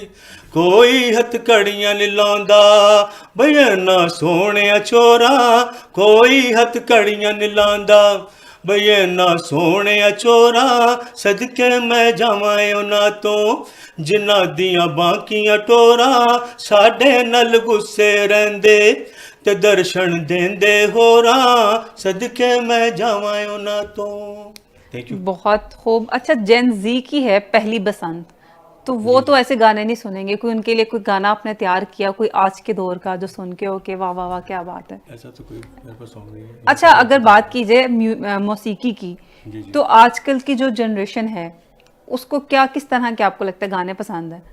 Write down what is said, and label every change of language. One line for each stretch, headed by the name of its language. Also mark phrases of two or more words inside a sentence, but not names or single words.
Punjabi: ਕੋਈ ਹੱਥਕੜੀਆਂ ਨਹੀਂ ਲਾਂਦਾ ਬਈ ਨਾ ਸੋਨੇ ਚੋਰਾ, ਕੋਈ ਹੱਥਕੜੀਆਂ ਨਹੀਂ ਲਾਂਦਾ ਬਈ ਨਾ ਸੋਨੇ ਚੋਰਾ, ਸਦਕੇ ਮੈਂ ਜਾਵਾਂ ਉਨ੍ਹਾਂ ਤੋਂ ਜਿਨ੍ਹਾਂ ਦੀਆਂ ਬਾਕੀਆਂ ਟੋਰਾਂ, ਸਾਡੇ ਨਾਲ ਗੁੱਸੇ ਰਹਿੰਦੇ ਤੇ ਦਰਸ਼ਨ ਦੇਂਦੇ ਹੋਰਾਂ, ਸਦਕੇ ਮੈਂ ਜਾਵਾਂ ਉਨ੍ਹਾਂ ਤੋਂ।
English: Thank you.
Urdu: بہت خوب. اچھا جین جی کی ہے پہلی بسنت، تو وہ تو ایسے گانے نہیں سنیں گے، کوئی ان کے لیے کوئی گانا آپ نے تیار کیا کوئی آج کے دور کا جو سن کے ہو کے واہ واہ واہ کیا بات ہے? ایسا تو کوئی میرے پاس سانگ نہیں ہے. اچھا اگر بات کی جائے موسیقی کی, جی، جی. تو آج کل کی جو جنریشن ہے اس کو کیا کس طرح کے آپ کو لگتا ہے گانے پسند ہے?